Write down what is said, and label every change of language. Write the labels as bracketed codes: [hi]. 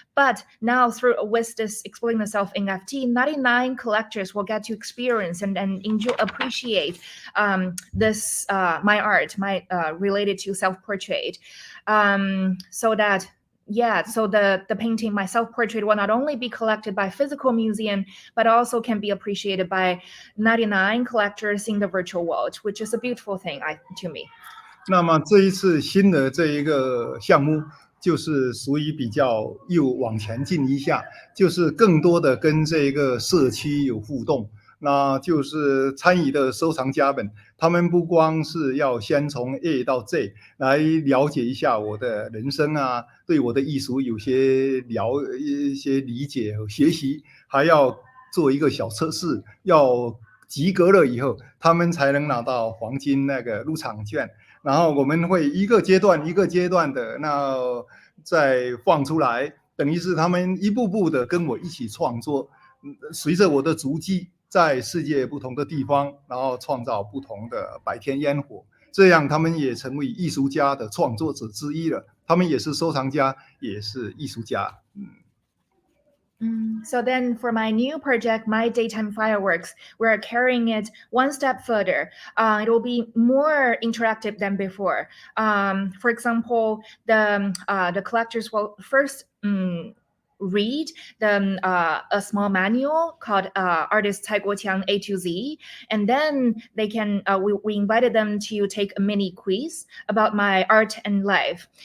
[en] But now with this exploding the self NFT, 99 collectors will get to experience and enjoy, appreciate this my art, my related to self-portrait, so that. Yeah, so the painting, my self-portrait, will not only be collected by physical museum, but also can be appreciated by 99 collectors in the virtual world, which is a beautiful thing to me. [zh] 那么这一次新的这一个项目，就是属于比较又往前进一下，就是更多的跟这个社区有互动。那就是参与的收藏家们，他们不光是要先从 A 到 Z 来了解一下我的人生啊，对我的艺术有些一些理解和学习，还要做一个小测试，要及格了以后，他们才能拿到黄金那个入场券。然后我们会一个阶段一个阶段的那再放出来，等于是他们一步步的跟我一起创作，随着我的足迹。在世界不同的地方，然后创造不同的白天烟火，这样他们也成为艺术家的创作者之一了。他们也是收藏家，也是艺术家。 [en] So then for my new project, My Daytime Fireworks, we're carrying it one step further. It will be more interactive than before. For example, the collectors will first read a small manual called Artist Cai Guo-Qiang A to Z, and then they can we invited them to take a mini quiz about my art and life.